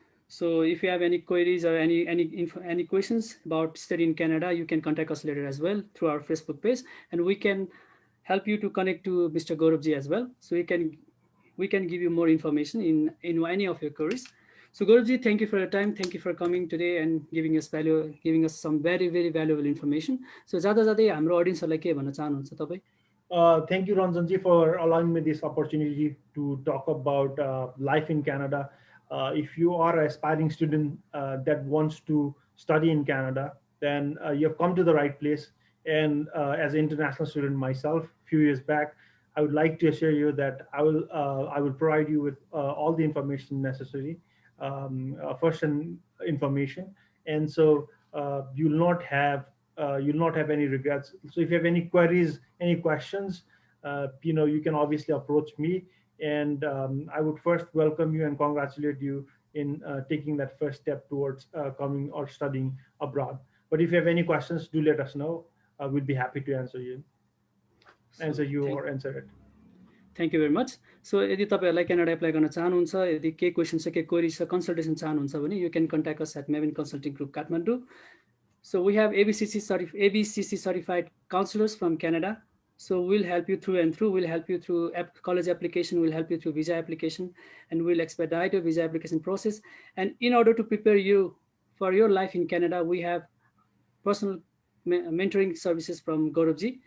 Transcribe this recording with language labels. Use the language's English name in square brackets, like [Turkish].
[English] So if you have any queries or any questions about study in Canada, you can contact us later as well through our Facebook page, and we can help you to connect to Mr. Gauravji as well. So we can give you more information in any of your queries. So Gauravji, thank you for your time. Thank you for coming today and giving us some very very valuable information. [Nepali] So जाँदा जाँदै हाम्रो अडियन्सहरूलाई के भन्न चाहनुहुन्छ तपाईँ? [English] Thank you, Ranjanji, for allowing me this opportunity to talk about life in Canada. If you are an aspiring student that wants to study in Canada, then you have come to the right place. And as an international student myself, a few years back, I would like to assure you that I will provide you with all the information necessary, first and information, and so you'll not have any regrets. So if you have any queries, any questions, you can obviously approach me, and I would first welcome you and congratulate you in taking that first step towards coming or studying abroad. But if you have any questions, do let us know. We'd be happy to answer So you thank or answer it. Thank you very much. [Nepali] So यदि तपाईँहरूलाई Canada apply गर्न चाहनुहुन्छ, यदि केही question छ, केही query छ, consultation चाहनुहुन्छ भने [English] You can contact us at Mevin consulting group Kathmandu. So we have ABCC certified counselors from Canada. So we'll help you through and through. We'll help you through college application. We'll help you through visa application, and we'll expedite your visa application process. And in order to prepare you for your life in Canada, we have personal mentoring services from Gauravji.